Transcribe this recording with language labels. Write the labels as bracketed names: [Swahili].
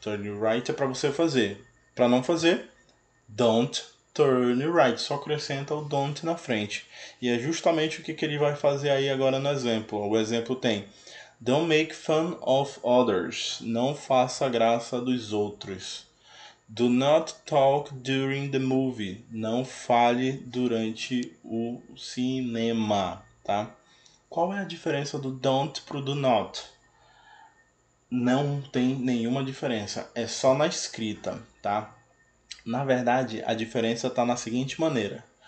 [English] Turn right [Portuguese] é para você fazer. Para não fazer, [English] don't turn right. [Portuguese] Só acrescenta o don't na frente. E é justamente o que ele vai fazer aí agora no exemplo. O exemplo tem [English] don't make fun of others. [Portuguese] Não faça graça dos outros. [English] Do not talk during the movie. [Portuguese] Não fale durante o cinema, tá? Qual é a diferença do don't pro do not? Não tem nenhuma diferença. É só na escrita, tá? Na verdade, a diferença está na seguinte maneira.